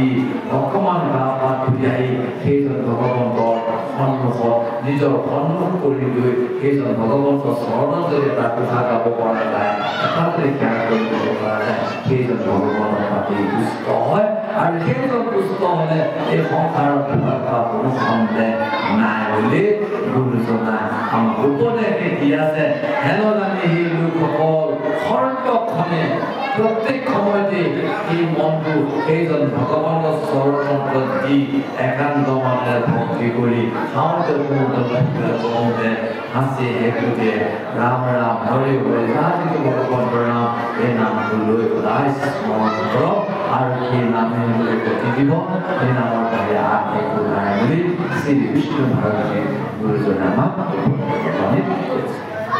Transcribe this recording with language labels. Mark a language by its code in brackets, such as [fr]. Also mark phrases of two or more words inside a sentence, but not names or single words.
[as] অকণমান গা পা ধুই আহি সেইজন ভগৱন্তৰ সন্মুখত নিজৰ সন্মুখ কৰি লৈ সেইজন ভগৱন্তৰ চৰণত যদি এটা কথা গাব পৰা যায় এটা যদি জ্ঞান কৰিব পৰা যায় সেইজন ভগৱানৰ প্ৰতি তুষ্ট হয় আৰু সেইজন দুষ্ট হ'লে এই সংসাৰত থকা কোনো সন্দেহ নাই বুলি গুৰুজনা আমাক উপদেশ দি আছে। হেন জানি সেই লোকসকল সৰ্বক্ষণে প্ৰত্যেক সময়তে এই মনটো সেইজন ভগৱানৰ চৰণত দি একান্ত মনেৰে ভক্তি কৰি খাওঁতে কওঁতে হাসি হেঁটে রাম রাম হরে হরে যাতে ভগবান নাম এই নামটো লৈ সদায় স্মৰণ কৰক আৰু সেই নামে লৈ গতি দিব। এই নামৰ বাহিৰে আন একো নাই বুলি শ্ৰী বিষ্ণু ভাৰতী গুৰুজনে আমাক